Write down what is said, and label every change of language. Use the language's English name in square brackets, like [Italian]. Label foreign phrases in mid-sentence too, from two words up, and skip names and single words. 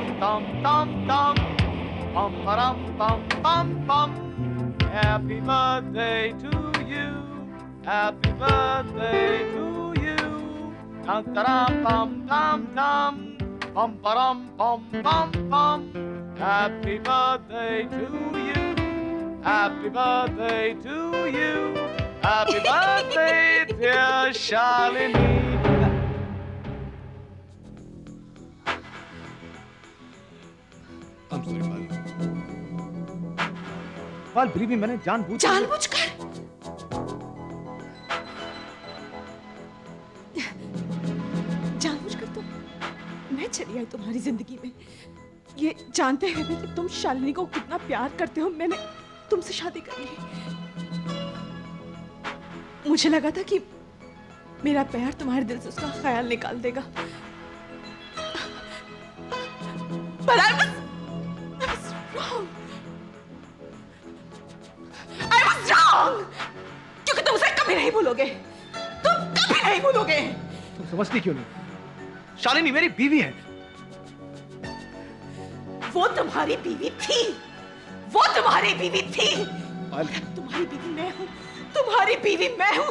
[English] tam tam tam, pam param pam pam pam. Happy birthday to you, happy birthday to you. Tam taram pam tam tam, pam param pam pam pam. Happy birthday to you, happy birthday to you, happy birthday dear Shalini. I'm sorry, Pal, believe me, [Hindi] मैंने जानबूझकर तो मैं चली आई तुम्हारी जिंदगी में, ये जानते हुए भी कि तुम शालिनी को कितना प्यार करते हो, मैंने तुमसे शादी कर ली। मुझे लगा था कि मेरा प्यार तुम्हारे दिल से उसका ख्याल निकाल देगा, पर [English] I was wrong. I was wrong. [Hindi] क्योंकि तुम उसे कभी नहीं भूलोगे, तुम कभी नहीं भूलोगे। तुम समझती क्यों नहीं? शालिनी मेरी बीवी है। वो तुम्हारी बीवी थी, वो तुम्हारी बीवी थी। तुम्हारी बीवी मैं हूँ, तुम्हारी बीवी मैं हूँ।